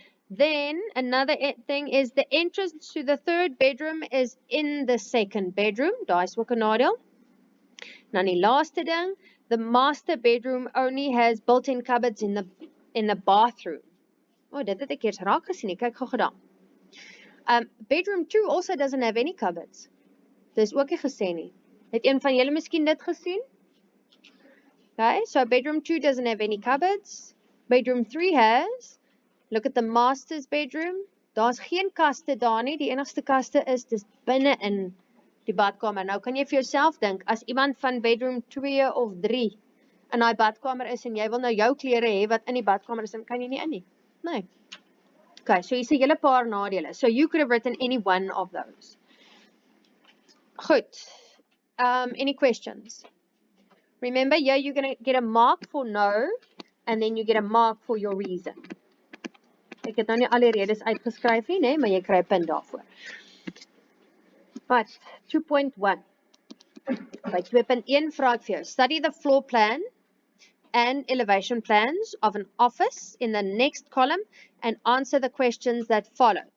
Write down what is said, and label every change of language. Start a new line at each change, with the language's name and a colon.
English: Then another thing is the entrance to the 3rd bedroom is in the 2nd bedroom.
Afrikaans: Daai is ook 'n nadeel. Dan die laaste ding,
English: the master bedroom only has built-in cupboards in the bathroom.
Afrikaans: Oh, dit het ek eers raak gesien. Kyk gou gedaan.
English: Bedroom 2 also doesn't have any cupboards.
Afrikaans: Dis ook nie gesê nie. Het een van julle miskien dit gesien?
English: Okay, so bedroom 2 doesn't have any cupboards. Bedroom 3 has. Look at the master's bedroom.
Afrikaans: Daar's geen kaste daar nie. Die enigste kaste is dis binne in die badkamer. Nou kan jy vir jouself dink, as iemand van bedroom 2 of 3 in daai badkamer is en jy wil nou jou klere hê wat in die badkamer is, dan kan jy nie in nie. Nee. Okay, so hier's 'n hele paar nadele.
English: So you could have written any one of those. Goed. Any questions? Remember, yeah, you're going to get a mark for no, and then you get a mark for your reason.
Afrikaans: Ek het nou nie al die redes uitgeskryf nie, nee, maar jy kry 'n punt daarvoor.
English: But 2.1.
Afrikaans: By 2.1 vra ek vir jou,
English: study the floor plan and elevation plans of an office in the next column and answer the questions that follow.